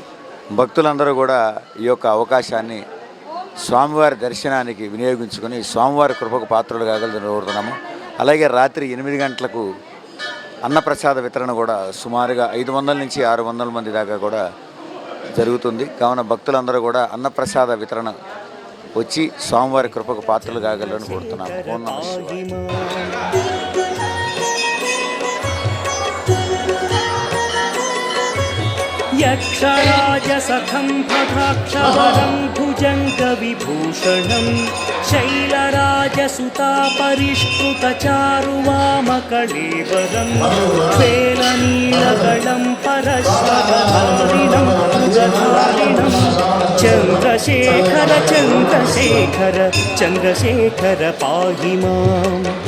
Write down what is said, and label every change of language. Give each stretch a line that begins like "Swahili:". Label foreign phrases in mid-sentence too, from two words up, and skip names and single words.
Telugu: భక్తులందరూ కూడా ఈ యొక్క అవకాశాన్ని స్వామివారి దర్శనానికి వినియోగించుకొని స్వామివారి కృపకు పాత్రలు కాగలని కోరుతున్నాము. అలాగే రాత్రి 8 గంటలకు అన్నప్రసాద వితరణ కూడా సుమారుగా 500 నుంచి 600 మంది దాకా కూడా జరుగుతుంది. కావున భక్తులందరూ కూడా అన్నప్రసాద వితరణ వచ్చి స్వామివారి కృపకు పాత్రలు కాగలని కోరుతున్నాము.
Sanskrit: ఓం నమః శివాయ. यक्षराजसखं प्रथाक्षहरं भुजङ्गविभूषणं शैलराजसुतापरिष्कृतचारुवामकलेवरं वेलनीलगलं परश्वधारिणं भुजधारिणं चन्द्रशेखर चन्द्रशेखर चन्द्रशेखर पाहि माम्.